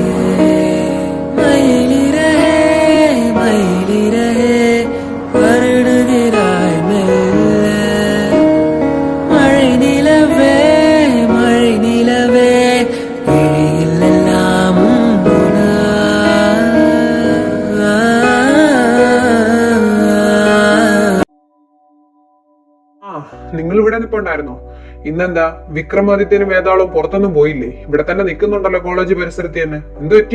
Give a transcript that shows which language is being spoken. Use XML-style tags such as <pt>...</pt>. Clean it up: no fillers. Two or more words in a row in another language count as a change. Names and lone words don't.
<ta>மயிலிறகே மயிலிறகே வருடுகிறாய் மெல்ல, மழை நிலவே மழை நிலவே விழியில் எல்லாம்</ta> <ml>നിങ്ങൾ ഇവിടെ നിൽപ്പുണ്ടായിരുന്നോ? ഇന്നെന്താ വിക്രമാദിത്യനും വേതാളവും പുറത്തൊന്നും പോയില്ലേ? ഇവിടെ തന്നെ നിൽക്കുന്നുണ്ടല്ലോ കോളേജ് പരിസരത്ത് തന്നെ. എന്ത് പറ്റി?</ml>